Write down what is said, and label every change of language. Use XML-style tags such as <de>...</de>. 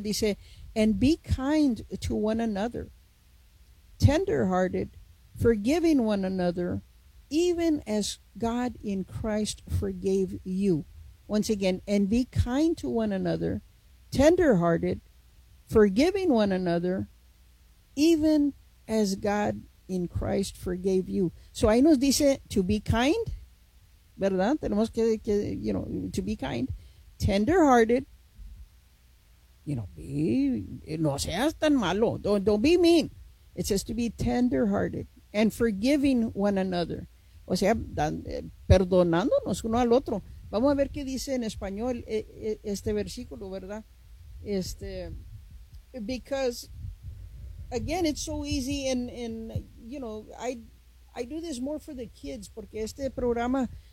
<en>Dice, and be kind to one another, tender-hearted, forgiving one another, even as God in Christ forgave you. Once again, and be kind to one another, tender-hearted, forgiving one another, even as God in Christ forgave you.</en> <es>So ahí nos dice</es> <en>to be kind,</en> <es>¿verdad? Tenemos que,</es> <en>you know, to be kind, tender-hearted. You know,</en> <es>no seas tan malo.</es> <en>Don't be mean. It says to be tender-hearted and forgiving one another.</en> <es>O sea, perdonándonos uno al otro. Vamos a ver qué dice en español este versículo, ¿verdad?</es> <en>Este, because, again, it's so easy. And you know, I do this more for the kids,</en> <es>porque este programa...</es>